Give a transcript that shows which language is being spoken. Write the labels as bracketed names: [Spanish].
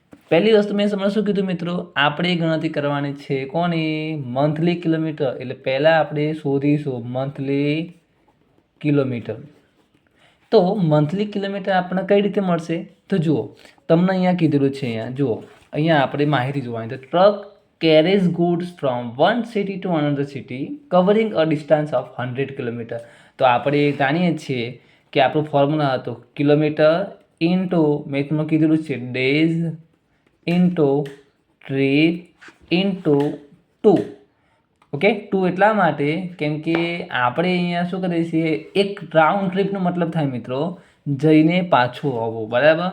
[Gujarati] પહેલી વસ્તુ મેં તમને શું કીધું મિત્રો, આપણે ગણતરી કરવાની છે કોની, મંથલી કિલોમીટર. એટલે પહેલાં આપણે શોધીશું મંથલી કિલોમીટર. તો મંથલી કિલોમીટર આપણને કઈ રીતે મળશે, તો જુઓ તમને અહીંયા કીધેલું છે, અહીંયા જુઓ, અહીંયા આપણે માહિતી જોવાની. તો truck [English] carries goods from one city to another city covering a distance of 100 kilometer. [Gujarati] તો આપણે જાણીએ છીએ કે આપણું ફોર્મ્યુલા હતો કિલોમીટર ઇન્ટુ, મેં તમને કીધેલું છે, days into trip into 2. Okay, 2 એટલા માટે કેમ કે આપણે અહીંયા શું કરીએ છીએ, એક રાઉન્ડ ટ્રીપનો મતલબ થાય મિત્રો જઈને પાછું આવવું બરાબર.